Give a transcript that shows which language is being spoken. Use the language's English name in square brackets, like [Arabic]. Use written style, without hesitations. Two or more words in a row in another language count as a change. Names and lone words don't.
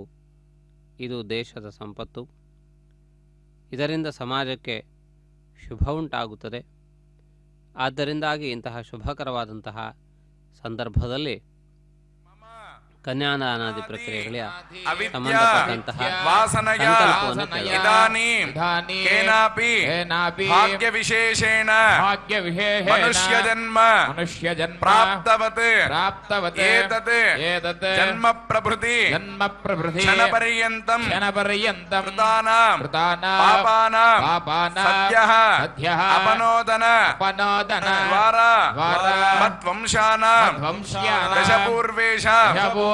[Kannada] ಇದು ದೇಶದ ಸಂಪತ್ತು. ಇದರಿಂದ ಸಮಾಜಕ್ಕೆ ಶುಭ ಉಂಟಾಗುತ್ತದೆ. ಆದ್ದರಿಂದಾಗಿ ಇಂತಹ ಶುಭಕರವಾದಂತಹ ಸಂದರ್ಭದಲ್ಲಿ ಕನ್ಯಾದಾನಾದಿ ಪ್ರಕ್ರಿಯೆಗಳ ಸಂಬಂಧಪಟ್ಟಂತಹ [Sanskrit] ಭಾಗ್ಯ ವಿಶೇಷೇಣ ಮನುಷ್ಯ ಜನ್ಮ ಪ್ರಾಪ್ತವತ್ ಏತತ್ ಜನ್ಮ ಪ್ರಭೃತಿ ಕ್ಷಣ ಪರ್ಯಂತಂ ಕೃತಾನಾಂ ಪಾಪಾನಾಂ ಸದ್ಯಃ ಅಪನೋದನ ದ್ವಾರಾ ಮದ್ವಂಶಾನಾಂ ದಶಪೂರ್ವೇಷಾಂ